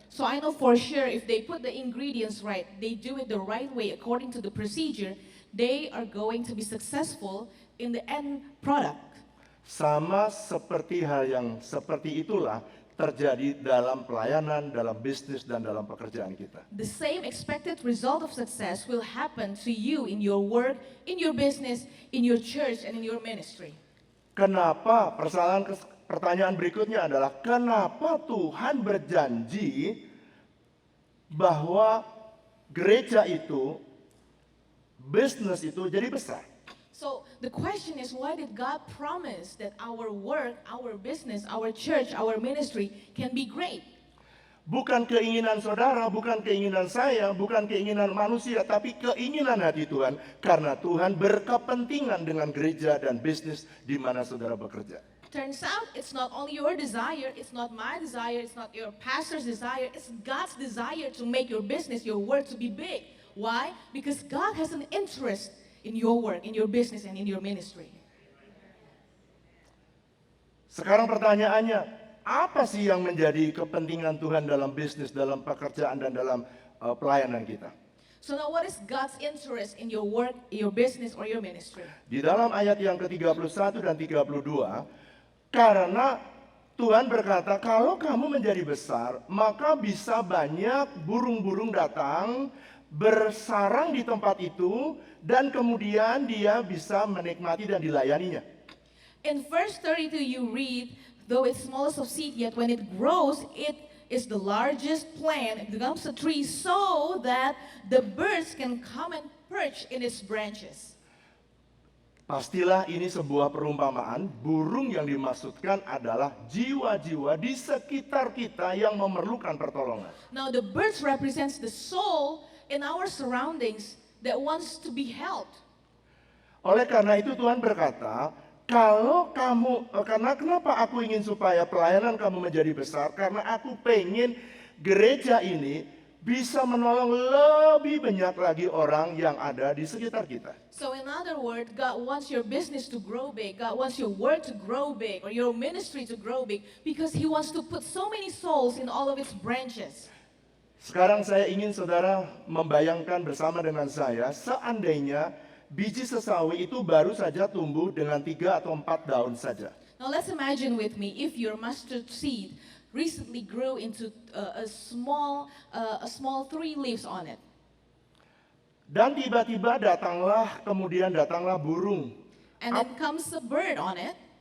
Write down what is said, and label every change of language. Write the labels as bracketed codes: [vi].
[en] So I know for sure if they put the ingredients right, they do it the right way according to the procedure, they are going to be successful in the end product. [id] Sama seperti hal yang seperti itulah terjadi dalam pelayanan, dalam bisnis, dan dalam pekerjaan kita. [en] The same expected result of success will happen to you in your work, in your business, in your church, and in your ministry. [id] Kenapa? Pertanyaan berikutnya adalah kenapa Tuhan berjanji bahwa gereja itu, bisnis itu jadi besar? [en] So the question is, why did God promise that our work, our business, our church, our ministry can be great? [id] Bukan keinginan saudara, bukan keinginan saya, bukan keinginan manusia, tapi keinginan hati Tuhan. Karena Tuhan berkepentingan dengan gereja dan bisnis di mana saudara bekerja. [en] Turns out it's not only your desire, it's not my desire, it's not your pastor's desire, it's God's desire to make your business, your work to be big. Why? Because God has an interest in your work, in your business, and in your ministry. [id] Sekarang pertanyaannya, apa sih yang menjadi kepentingan Tuhan dalam bisnis, dalam pekerjaan, dan dalam pelayanan kita? [en] So now what is God's interest in your work, your business, or your ministry? [id] Di dalam ayat yang ke-31 dan 32, karena Tuhan berkata, kalau kamu menjadi besar, maka bisa banyak burung-burung datang, bersarang di tempat itu, dan kemudian dia bisa menikmati dan dilayaninya. [en] In verse 32 you read, though it's smallest of seed, yet when it grows, it is the largest plant, it becomes a tree, so that the birds can come and perch in its branches. [id] Pastilah ini sebuah perumpamaan, burung yang dimaksudkan adalah jiwa-jiwa di sekitar kita yang memerlukan pertolongan. [en] Now the birds represents the soul in our surroundings that wants to be helped. [id] Oleh karena itu Tuhan berkata, kalau kamu, karena kenapa aku ingin supaya pelayanan kamu menjadi besar? Karena aku pengen gereja ini bisa menolong lebih banyak lagi orang yang ada di sekitar kita. [en] So in other words, God wants your business to grow big. God wants your work to grow big or your ministry to grow big because He wants to put so many souls in all of its branches. [id] Sekarang saya ingin saudara membayangkan bersama dengan saya, seandainya biji sesawi itu baru saja tumbuh dengan 3 atau 4 daun saja. [en] Now let's imagine with me if your mustard seed recently grew into a small 3 leaves on it. [id] Dan tiba-tiba kemudian datanglah burung. [en] And then comes a bird on it.